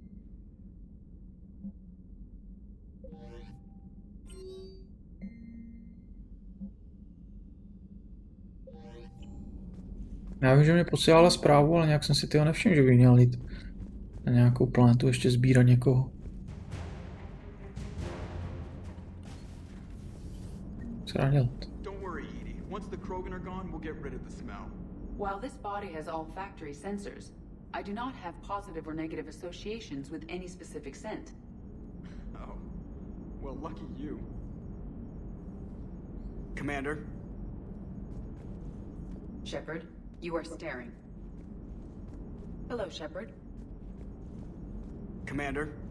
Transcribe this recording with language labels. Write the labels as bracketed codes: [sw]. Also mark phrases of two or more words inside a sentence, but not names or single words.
[cs] Já vím, že mě posílala zprávu, ale nějak jsem si toho nevšiml, že by měl jít na nějakou planetu ještě sbírat někoho. Co dá dělat? [en] Don't worry, Edie. Once the Krogan are gone, we'll get rid of the smell. While this body has all factory sensors, I do not have positive or negative associations with any specific scent. Oh. Well, lucky you. Commander? Shepard, you are staring. Hello, Shepard. Commander?